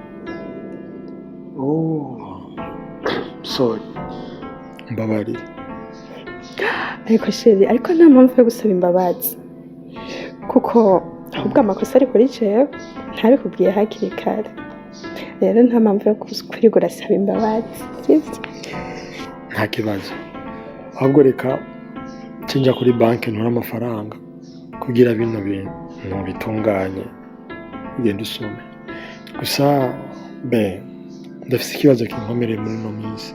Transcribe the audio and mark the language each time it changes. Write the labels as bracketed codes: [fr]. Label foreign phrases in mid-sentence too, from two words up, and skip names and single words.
[en] Oh. Sorry. [rn] Mbabarira. Ariko sheri ariko nta mpamvu yo gusaba imbabazi. Kuko ahubwo amakosa ari kuri jewe ntabikubwiye hakiri kare. Rero nta mpamvu yo kurigura saba imbabazi. Sivyo? Nta kibazo. Ahubwo reka kinja kuri banki ntura amafaranga kugira bino bintu bitunganye ugenda usome. Gusa ndafise ikibazo kinkomereye muri no minsi.